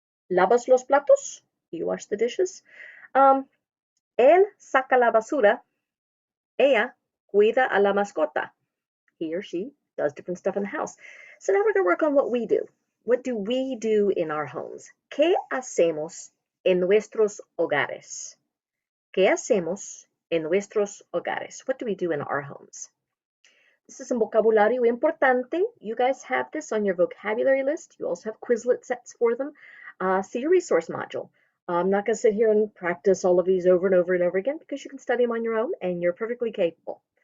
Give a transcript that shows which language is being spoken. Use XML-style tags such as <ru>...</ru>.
<es>¿Lavas los platos?</es> <en>You wash the dishes.</en> <es>Él saca la basura. Ella cuida a la mascota.</es> <en>He or she does different stuff in the house. So now we're going to work on what we do. What do we do in our homes?</en> <es>¿Qué hacemos en nuestros hogares? ¿Qué hacemos en nuestros hogares?</es> <en>What do we do in our homes? This is some</en> <es>vocabulario importante.</es> <en>You guys have this on your vocabulary list. You also have Quizlet sets for them. See your resource module. I'm not going to sit here and practice all of these over and over and over again because you can study them on your own and you're perfectly capable.</en>